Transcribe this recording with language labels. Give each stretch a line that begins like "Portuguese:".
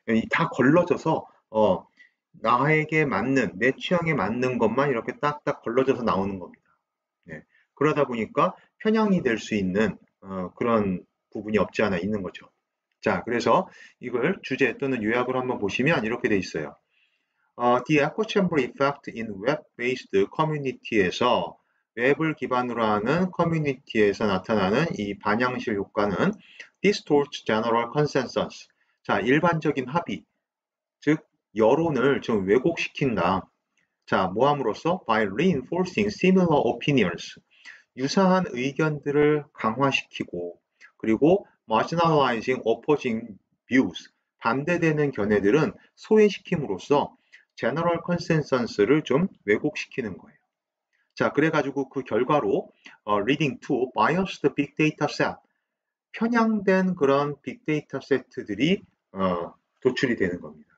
Korean: 다 걸러져서 나에게 맞는 내 취향에 맞는 것만 이렇게 딱딱 걸러져서 나오는 겁니다. 네. 그러다 보니까 편향이 될 수 있는 그런 부분이 없지 않아 있는 거죠. 자, 그래서 이걸 주제 또는 요약을 한번 보시면 이렇게 돼 있어요.
English: The echo chamber effect in web-based community에서
Korean: 웹을 기반으로 하는 커뮤니티에서 나타나는 이 반향실 효과는
English: distorts general consensus.
Korean: 자, 일반적인 합의, 즉 여론을 좀 왜곡시킨다.
English: 자,
Korean: 뭐함으로써
English: by reinforcing similar opinions.
Korean: 유사한 의견들을 강화시키고 그리고
English: marginalizing opposing views.
Korean: 반대되는 견해들은 소외시킴으로써 general consensus를 좀 왜곡시키는 거예요. 자, 그래가지고 그 결과로
English: leading to biased big data set,
Korean: 편향된 그런 빅데이터 세트들이 도출이 되는 겁니다.